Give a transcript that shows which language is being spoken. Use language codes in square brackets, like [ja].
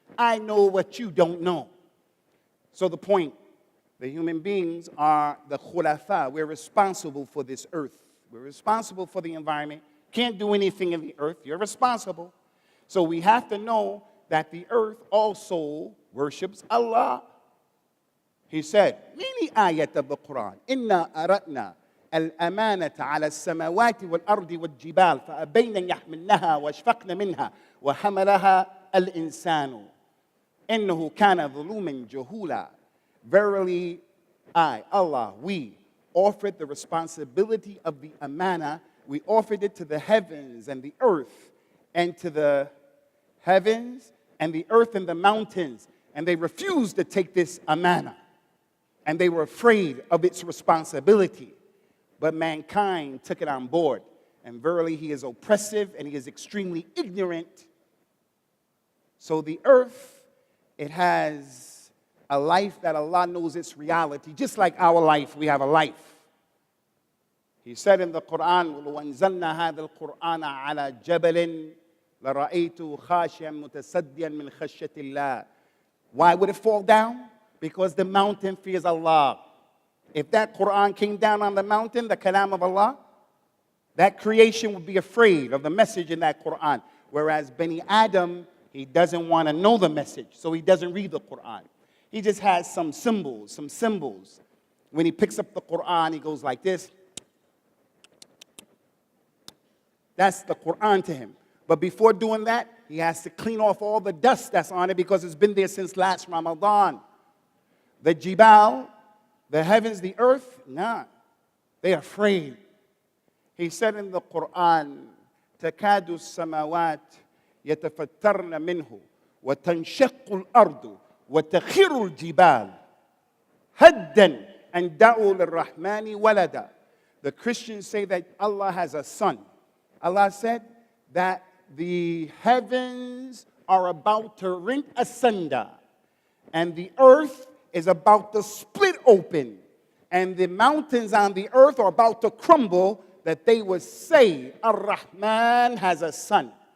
[en] I know what you don't know. So the point, the human beings are the khulafa. We're responsible for this earth. We're responsible for the environment. Can't do anything in the earth. You're responsible. So we have to know that the earth also worships Allah. He said, many ayat of the Quran, [ar] إِنَّا أَرَأْنَا الْأَمَانَةَ عَلَى السَّمَاوَاتِ وَالْأَرْضِ وَالْجِبَالِ فَأَبَيْنَ يَحْمِلْنَهَا وَأَشْفَقْنَ مِنْهَا وَحَمَلَهَا الْإِنسَانُ إِنَّهُ كَانَ ظُلُومًا جَهُولًا. [en] Verily, I, Allah, we offered the responsibility of the amana. We offered it to the heavens and the earth, and to the heavens and the earth and the mountains. And they refused to take this amana. And they were afraid of its responsibility. But mankind took it on board. And verily, he is oppressive and he is extremely ignorant. So the earth, it has a life that Allah knows its reality. Just like our life, we have a life. He said in the Quran, [ar] وَأَنزَلْنَا هَذَا الْقُرْآنَ عَلَى جَبَلٍ لَرَأَيْتُ خَاشِعًا مُتَصَدِّعًا مِنْ خَشْيَةِ اللَّهِ. [en] Why would it fall down? Because the mountain fears Allah. If that Quran came down on the mountain, the kalam of Allah, that creation would be afraid of the message in that Quran. Whereas Bani Adam, he doesn't want to know the message, so he doesn't read the Quran. He just has some symbols. When he picks up the Quran, he goes like this. That's the Quran to him. But before doing that, he has to clean off all the dust that's on it because it's been there since last Ramadan. The jibal, the heavens, the earth, nah, they're afraid. He said in the Quran, [ar] تَكَادُ السَّمَاوَاتِ يَتَفَتَّرْنَ مِنْهُ وَتَنْشَقُّ الْأَرْضُ وَتَخِرُّ الْجِبَالِ هَدًّا أَنْ دَعُوا لِلرَّحْمَنِ وَلَدًا. [en] The Christians say that Allah has a son. Allah said that the heavens are about to rent asunder, and the earth is about to split open, and the mountains on the earth are about to crumble, that they would say, Ar-Rahman has a son.